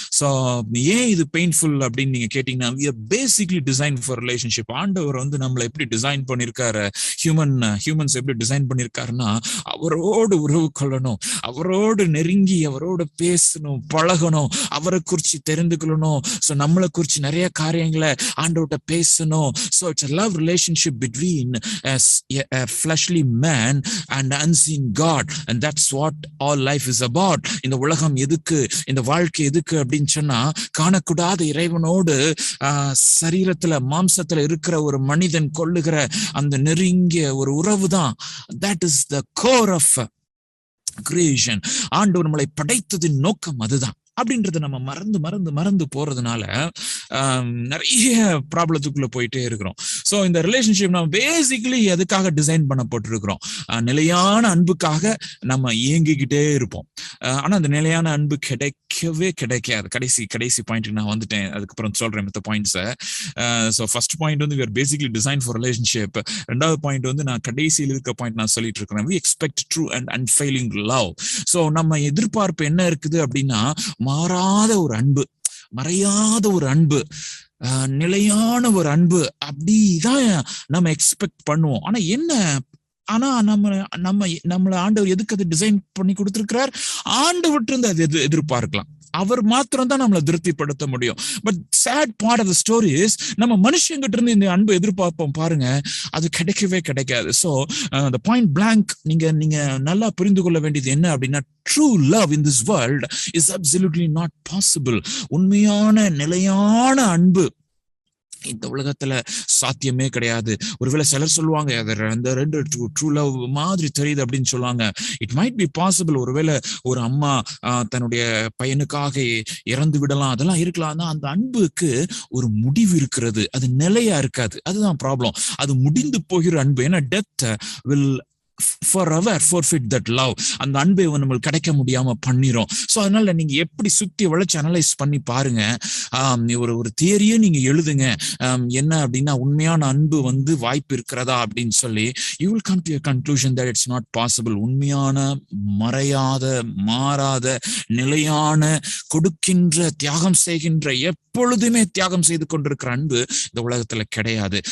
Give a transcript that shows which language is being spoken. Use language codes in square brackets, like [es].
[ta] So ஏன் இது painful அப்படின்னு நீங்க கேட்டீங்கன்னா, [en] we are basically designed for relationship. [ta] ஆண்டவர் வந்து நம்மளை எப்படி டிசைன் பண்ணிருக்காரு, ஹியூமன்ஸ் எப்படி டிசைன் பண்ணிருக்காருன்னா, அவரோடு உறவு கொள்ளணும், அவரோடு நெருங்கி அவரோடு பேசணும், பழகணும், அவரை குறிச்சு தெரிந்து கொள்ளணும். ஸோ நம்மளை குறிச்சு நிறைய காரியங்களை ஆண்டவர்கிட்ட பேசணும். [en] So it's a love relationship between a fleshly man and unseen God, and that's what all life is about. [ta] இந்த உலகம் எதுக்கு, இந்த வாழ்க்கை எதுக்கு அப்படின்னு சொன்னா, காணக்கூடாத இறைவனோடு சரீரத்துல மாம்சத்துல இருக்கிற ஒரு மனிதன் கொள்ளுகிற அந்த நெருங்கிய ஒரு உறவு தான். [en] that is the core of creation. [ta] ஆண்டவர் நம்மளை படைத்ததின் நோக்கம் அதுதான் அப்படின்றத நம்ம மறந்து மறந்து மறந்து போறதுனால நிறைய ப்ராப்ளத்துக்குள்ள போயிட்டே இருக்கிறோம். ஸோ இந்த ரிலேஷன்ஷிப் நம்ம பேசிக்கலி எதுக்காக டிசைன் பண்ணப்பட்டிருக்கிறோம், நிலையான அன்புக்காக நம்ம இயங்கிக்கிட்டே இருப்போம். ஆனா அந்த நிலையான அன்பு கிடைக்கவே கிடைக்காது. கடைசி பாயிண்ட்டுக்கு நான் வந்துட்டேன், அதுக்கப்புறம் சொல்றேன் மற்ற பாயிண்ட்ஸை. [en] So first point வந்து we are basically designed for relationship. [ta] ரெண்டாவது பாயிண்ட் வந்து நான் கடைசியில் இருக்க பாயிண்ட் நான் சொல்லிட்டு இருக்கிறேன், [en] we expect true and unfailing love. [ta] So நம்ம எதிர்பார்ப்பு என்ன இருக்குது அப்படின்னா, மாறாத ஒரு அன்பு, மறையாத ஒரு அன்பு, நிலையான ஒரு அன்பு, அப்படிதான் நம்ம எக்ஸ்பெக்ட் பண்ணுவோம். ஆனா நம்மள ஆண்டவர் எதுக்கு அது டிசைன் பண்ணி கொடுத்திருக்கிறார், ஆண்டவர்கிட்ட இருந்து அது எதிர்பார்க்கலாம். அவர் மாத்திரம் தான் நம்மளை திருப்திப்படுத்த முடியும். [en] but sad part of the story is, [ta] நம்ம மனுஷங்கிட்ட இருந்து இந்த அன்பு எதிர்பார்ப்போம் பாருங்க, அது கிடைக்கவே கிடைக்காது. [en] so the point blank [ta] நீங்க நல்லா புரிந்து கொள்ள வேண்டியது என்ன அப்படின்னா, [en] true love in this world is absolutely not possible. [ta] உண்மையான நிலையான அன்பு இந்த உலகத்துல சாத்தியமே கிடையாது. ஒருவேளை சிலர் சொல்லுவாங்க அந்த ரெண்டு ட்ரூ லவ் மாதிரி தெரியுது அப்படின்னு சொல்லுவாங்க. [en] It might be possible. [ta] ஒருவேளை ஒரு அம்மா தன்னுடைய பையனுக்காக இறந்து விடலாம், அதெல்லாம் இருக்கலாம். அந்த அன்புக்கு ஒரு முடிவு இருக்கிறது, அது நிலையா இருக்காது. அதுதான் ப்ராப்ளம். அது முடிந்து போகிற அன்பு. [en] ஏன்னா death will forever forfeit that love. [ta] அந்த அன்பை நம்மளுக்கு கிடைக்க முடியாம பண்ணிரும். ஸோ அதனால நீங்க எப்படி சுத்தி வளைச்சு அனலைஸ் பண்ணி பாருங்க. ஒரு தியரியே நீங்க எழுதுங்க, என்ன அப்படின்னா உண்மையான அன்பு வந்து வாய்ப்பு இருக்கிறதா அப்படின்னு சொல்லி, [en] you will come to a conclusion that it's not possible. [ta] உண்மையான, மறையாத, மாறாத, நிலையான, கொடுக்கின்ற, தியாகம் செய்கின்ற, எப்பொழுதுமே தியாகம் செய்து கொண்டிருக்கிற அன்பு இந்த உலகத்துல கிடையாது.